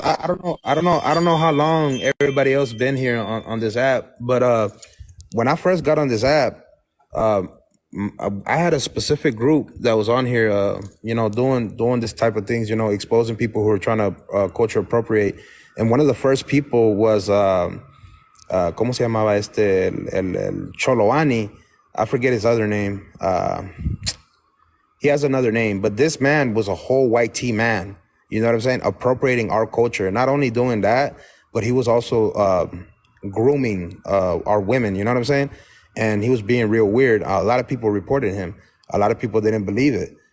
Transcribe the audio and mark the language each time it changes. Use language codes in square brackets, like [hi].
[en] brother. I don't know how long everybody else been here on this app, but when I first got on this app, I had a specific group that was on here, doing this type of things, exposing people who are trying to culture appropriate. And one of the first people was, [es] ¿cómo se llamaba el Choloani? [en] I forget his other name. He has another name, but this man was a whole white tea man. You know what I'm saying? Appropriating our culture. Not only doing that, but he was also grooming our women. You know what I'm saying? And he was being real weird. A lot of people reported him. A lot of people didn't believe it.